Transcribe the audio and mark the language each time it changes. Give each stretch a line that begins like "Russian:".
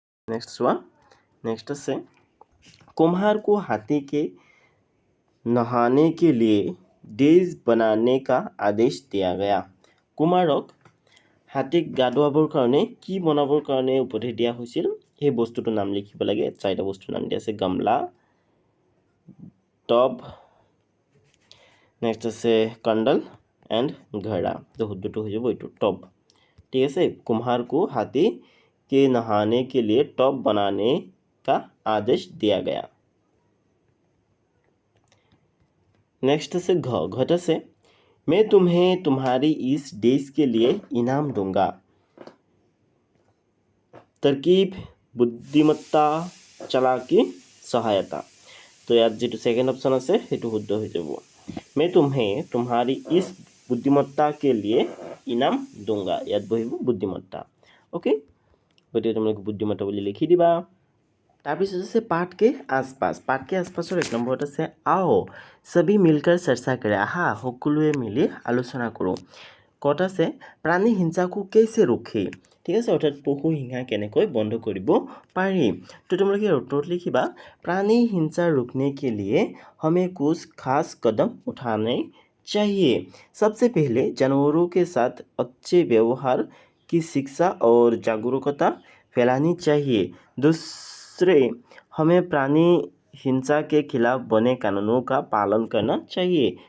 Hindi: Next से कुम्हार को हाथी के नहाने के लिए डेज बनाने का आदेश दिया गया
Assamese: कुमारक हाथीक গা ধুৱাবৰ কাৰণে কি বনাবৰ কাৰণে উপদেশ দিয়া হৈছিল সেই বস্তুটোৰ নাম লিখিব লাগে 4টা বস্তুৰ নাম দিয়া আছে গামলা টব নেক্সট আছে কণ্ডল এন্ড ঘড়া তো শুদ্ধটো হৈ যাব এইটো টব
Hindi: ठीक है। कुम्हार को हाथी के नहाने के लिए टब बनाने का आदेश दिया गया। नेक्स्ट से घ से मैं तुम्हें तुम्हारी इस डिश के लिए इनाम दूंगा। तरकीब, बुद्धिमत्ता, चालाकी, सहायता। तो यार जी सेकेंड ऑप्शन
Assamese: আছে সেইটো শুদ্ধ হৈ যাব।
Hindi: मैं तुम्हें तुम्हारी इस बुद्धिमत्ता के लिए इनाम दूंगा।
Assamese: ইয়াত বহিব বুদ্ধিমত্তা। ओके, গতিকে তোমালোকে বুদ্ধিমত্তা বুলি লিখি দিবা। তাৰপিছত আছে
Hindi: पाठ के आसपास। पाठ के आसपासৰ
Assamese: এক নম্বৰত আছে
Hindi: आओ सभी मिलकर चर्चा करें।
Assamese: আহা সকলোৱে মিলি আলোচনা কৰোঁ। কত আছে প্ৰাণী হিংসাকো
Hindi: कैसे रोके।
Assamese: ঠিক আছে, অৰ্থাৎ পশু হিংসা কেনেকৈ বন্ধ কৰিব পাৰি। তো তোমালোকে উত্তৰত লিখিবা
Hindi: प्राणी हिंसा रोकने के लिए हमें कुछ खास कदम उठाने चाहिए। सबसे पहले जानवरों के साथ अच्छे व्यवहार की शिक्षा और जागरूकता फैलानी चाहिए। दूसरे, हमें प्राणी हिंसा के खिलाफ बने कानूनों का पालन करना चाहिए।